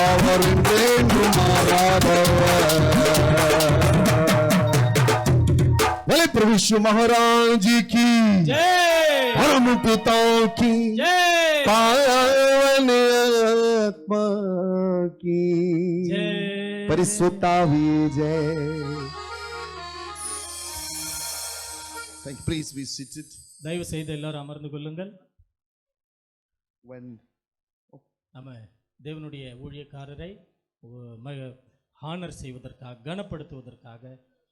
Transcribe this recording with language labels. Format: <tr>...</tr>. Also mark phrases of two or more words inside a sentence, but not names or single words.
<ta>அவர் என்றென்றும் மாறாதவர்</ta> <hi>बोले प्रभु यीशु महाराज जी की जय परम पिता की जय पावन आत्मा की जय</hi> <ta>பரிசுத்தாவி ஜெய்</ta> <en>Thank you. Please be seated.</en> <ta>தயவு செய்து எல்லாரும் அமர்ந்து கொள்ளுங்கள்.</ta> <en>When</en> <ta>நம்ம தேவனுடைய ஊழியக்காரரை ஹானர் செய்வதற்காக கனப்படுத்துவதற்காக</ta>